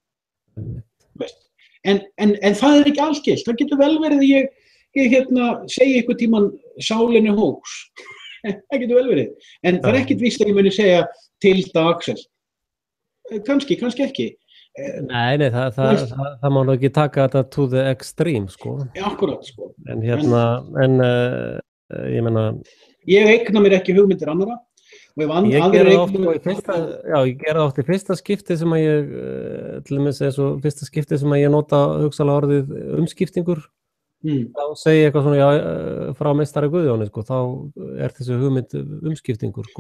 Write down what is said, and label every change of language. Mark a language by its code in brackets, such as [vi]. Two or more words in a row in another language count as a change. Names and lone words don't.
[is] En það er ekki algilt, það getur vel verið að ég segi einhvern tímann sálinni hóks. Það getur vel verið. En það er ekkert víst að ég muni segja Tilda Axel. Kannski ekki. Nei, það má nú ekki taka þetta [en] to the extreme, [is] sko. Akkurat, sko. En ég meina... Ég eigna mér ekki hugmyndir annarra. Ég gerði oft í fyrsta skipti sem að ég, til dæmis fyrsta skipti sem að ég nota hugsanlega orðið umskiptingur, þá segi ég eitthvað svona frá meistari Guðjóni, sko, þá er þessi hugmynd umskiptingur, sko.